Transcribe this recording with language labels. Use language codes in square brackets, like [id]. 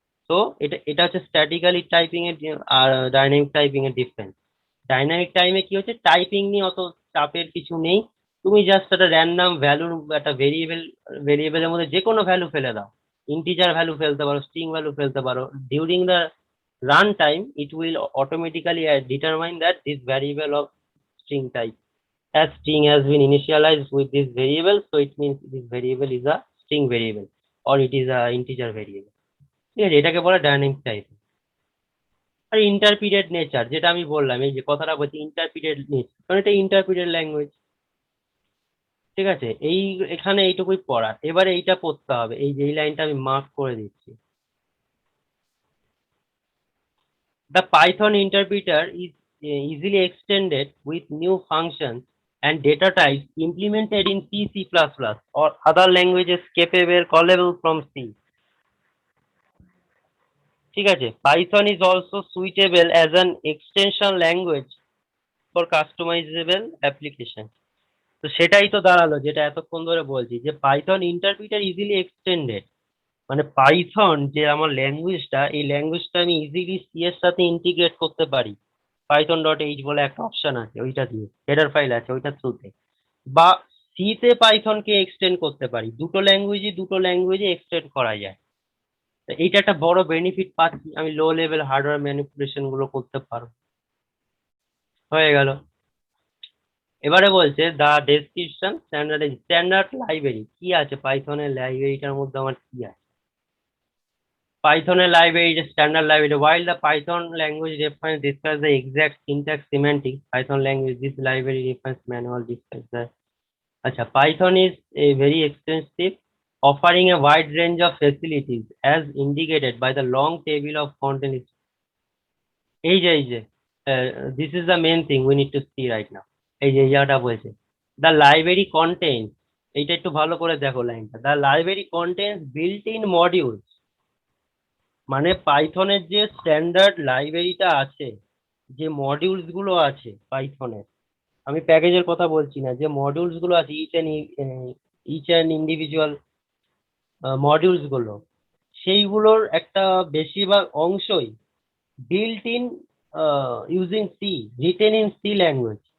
[bn] তো এটা এটা হচ্ছে স্ট্যাটিক্যালি টাইপিং এর আর ডাইনামিক টাইপিং এর ডিফারেন্স। ডাইনামিক টাইমে কি হচ্ছে, টাইপিং নিয়ে অত চাপের কিছু নেই, তুমি জাস্ট একটা র্যান্ডম ভ্যালু, একটা ভেরিয়েবলের মধ্যে যে কোনো ভ্যালু ফেলে দাও, ইন্টিজার ভ্যালু ফেলতে পারো, স্ট্রিং ভ্যালু ফেলতে পারো। [en] During the run time it will automatically determine that this variable of string type as string has been initialized with this variable, so it means this variable is a string variable or it is a integer variable। [bn] ঠিক আছে, এটাকে বলে dynamic typing. আর interpreted nature, যেটা আমি বললাম, এই যে কথাটা বলছি ইন্টারপ্রিটেড নেচার, কারণ এটা ইন্টারপ্রিটেড ল্যাঙ্গুয়েজ। ঠিক আছে, এখানে এইটুকুই পড়া, এবারে এইটা পড়তে হবে, এই যে এই লাইনটা আমি মার্ক করে দিচ্ছি। [en] The Python interpreter is easily extended with new functions and data types implemented in C, C++ or other languages capable callable from C। [bn] ঠিক আছে, [en] Python is also suitable as an extension language for customizable application। [bn] তো সেটাই তো দাঁড়ালো যেটা এতক্ষণ ধরে বলছি, যে পাইথন ইন্টারপ্রিটার ইজিলি এক্সটেন্ডেড, মানে পাইথন যে আমার ল্যাঙ্গুয়েজটা, এই ল্যাঙ্গুয়েজটা আমি ইজিলি সি এর সাথে ইন্টিগ্রেট করতে পারি। পাইথন ডট এইচ বলে একটা অপশন আছে, ওইটা দিয়ে হেডার ফাইল আছে ওইটা থ্রুতে, বা সি তে পাইথনকে এক্সটেন্ড করতে পারি। দুটো ল্যাঙ্গুয়েজে এক্সটেন্ড করা যায়। তো এইটা একটা বড় বেনিফিট পাচ্ছি, আমি লো লেভেল হার্ডওয়্যার ম্যানিপুলেশন গুলো করতে পারবো। হয়ে গেল। এবারে বলছে দা ডেসক্রিপশন স্ট্যান্ডার্ড লাইব্রেরি কি আছে, পাইথনের লাইব্রেরিটার মধ্যে আমার কি আছে। পাইথনের লাইব্রেরি যে standard library, [en] while the Python language reference discuss the exact syntax semantics, Python language this library reference manual discuss the, acha, Python is a very extensive, offering a wide range of facilities as indicated by the long table of contents। [bn] এই যে [en] this is the main thing we need to see right now। [bn] এই যে জায়গাটা বলছে [en] the library contains, [bn] এইটা একটু ভালো করে দেখো লাইনটা, [en] the library contains built-in modules। [bn] মানে পাইথনের যে স্ট্যান্ডার্ড লাইব্রেরিটা আছে, যে মডিউলস গুলো আছে পাইথনের, আমি প্যাকেজের কথা বলছি না, যে মডিউলস গুলো আছে ইচ অ্যান্ড ইন্ডিভিজুয়াল মডিউলস গুলো, সেইগুলোর একটা বেশিরভাগ অংশই [en] Built in using C, written in C language.